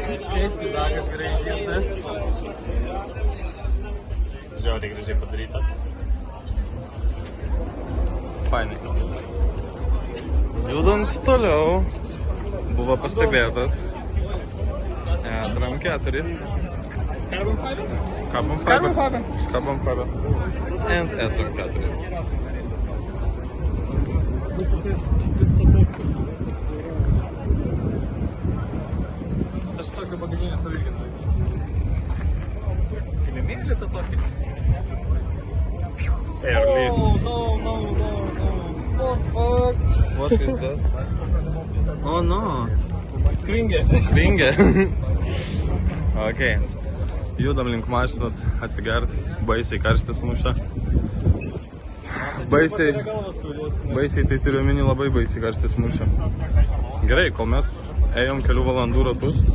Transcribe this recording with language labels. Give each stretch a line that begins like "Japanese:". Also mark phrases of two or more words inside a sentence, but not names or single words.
Lithuanian: Keiskidakas gerai išdirbtas. Žiauriai gražiai padaryta. Fainai. Judant toliau, buvo pastebėtas e-tram 4.
English: Carbon fiber? Carbon Carbon fiber. fiber. Carbon fiber. And e-tram 4.
Lithuanian: Aš tokio bagažinio savyginą laikysiu. Kilimėlį tą tokį.
English: Airlift. No. What fuck? What is that? Oh no.
Lithuanian: Kringė. Kringė. Ok. Judam link mašinos atsigert. Baisiai karštis muša. Baisiai, galvas skaudės, nes baisiai tai turiu omeny labai baisiai karštis mušė. Gerai, kol mes ėjom kelių valandų ratus.